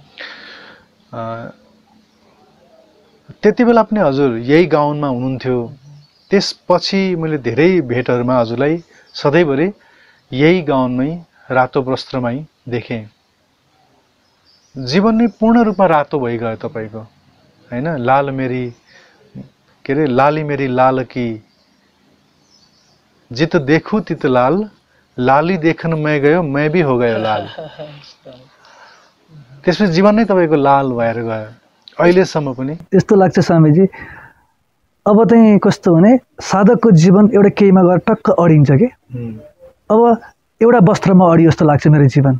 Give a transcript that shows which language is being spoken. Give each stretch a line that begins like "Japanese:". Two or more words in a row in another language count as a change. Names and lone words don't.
Nepali: त्यति बेला पनि हजुर यही गाउँमा हुनुहुन्थ्यो। त्यसपछि मैले धेरै भेटहरूमा हजुरलाई सधैँभरि यही गाउँमै रातो वस्त्रमै देखेँ। जीवन नै पूर्ण रूपमा रातो भइगयो तपाईँको होइन।
Hindi: लाल मेरी के अरे लाली मेरी लाल की जित देखूं तित लाल, लाली देखन मैं गयो मैं भी हो गयो लाल।
Nepali: त्यसपछि जीवन नै तपाईँको लाल भएर गयो अहिलेसम्म पनि। यस्तो लाग्छ स्वामीजी अब चाहिँ कस्तो भने साधकको जीवन एउटा केहीमा गएर टक्क अडिन्छ कि अब एउटा वस्त्रमा अडियो जस्तो लाग्छ मेरो जीवन।